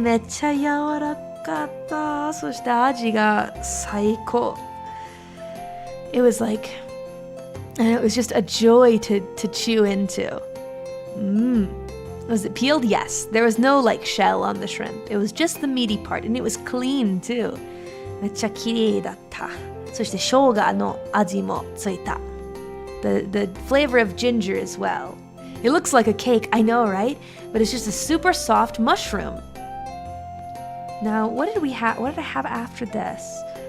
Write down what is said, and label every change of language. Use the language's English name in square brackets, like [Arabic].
[Japanese] めっちゃ柔らかった。そして味が最高. [English] It was like, and it was just a joy to chew into. Was it peeled? Yes. There was no like shell on the shrimp. It was just the meaty part, and it was clean too. [Japanese] めっちゃ綺麗だった。そして生姜の味もついた. [English] The flavor of ginger as well. It looks like a cake, I know, right? But it's just a super soft mushroom. Now, what did I have after this?